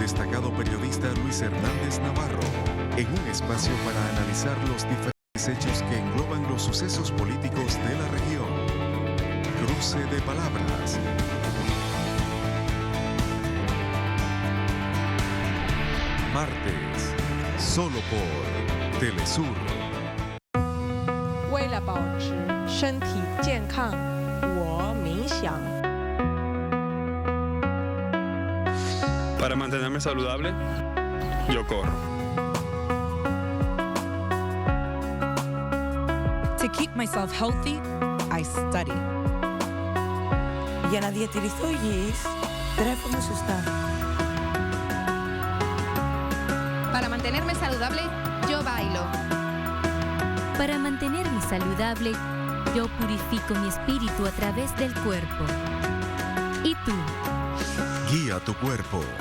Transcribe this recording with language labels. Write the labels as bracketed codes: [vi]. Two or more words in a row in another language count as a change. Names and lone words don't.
[es] destacado periodista Luis Hernández Navarro, en un espacio para analizar los diferentes hechos que engloban los sucesos políticos de la región. Cruce de palabras. Martes, solo por Telesur. [zh] 为了保持身体健康，我冥想。 [es] Para mantenerme saludable, yo corro. [en] To keep myself healthy, I study. [el] Για να διατηρηθώ υγιής, τρέφομαι σωστά. [es] Para mantenerme saludable, yo bailo. Para mantenerme saludable, yo purifico mi espíritu a través del cuerpo. ¿Y tú? Guía tu cuerpo.